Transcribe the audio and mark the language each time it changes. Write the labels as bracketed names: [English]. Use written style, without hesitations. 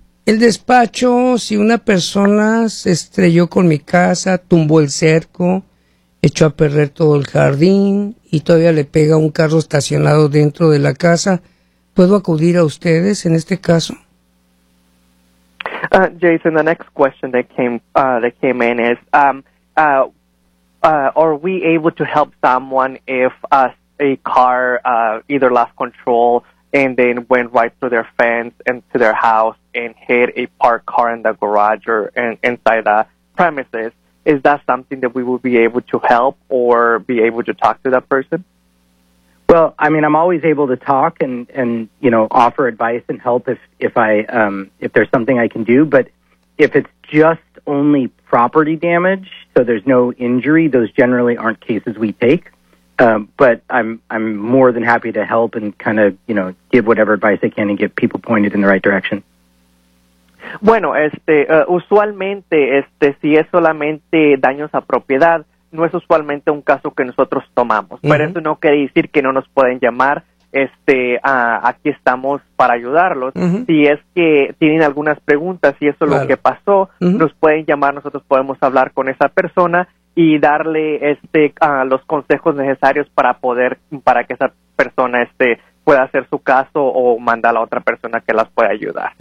[Spanish] El despacho, si una persona se estrelló con mi casa, tumbó el cerco, echó a perder todo el jardín y todavía le pega un carro estacionado dentro de la casa, ¿puedo acudir a ustedes en este caso? [English] Jason, the next question that came in is, are we able to help someone if a car either lost control and then went right through their fence and to their house and hit a parked car in the garage or inside the premises? Is that something that we would be able to help or be able to talk to that person? Well, I mean, I'm always able to talk and you know, offer advice and help if there's something I can do. But if it's just only property damage, so there's no injury, those generally aren't cases we take. But I'm more than happy to help and kind of, you know, give whatever advice I can and get people pointed in the right direction. [Spanish] Bueno, usualmente, si es solamente daños a propiedad, no es usualmente un caso que nosotros tomamos. Pero eso no quiere decir que no nos pueden llamar. Aquí estamos para ayudarlos. Si es que tienen algunas preguntas y eso es lo que pasó, nos pueden llamar, nosotros podemos hablar con esa persona y darle los consejos necesarios para que esa persona pueda hacer su caso o mandar a la otra persona que las pueda ayudar.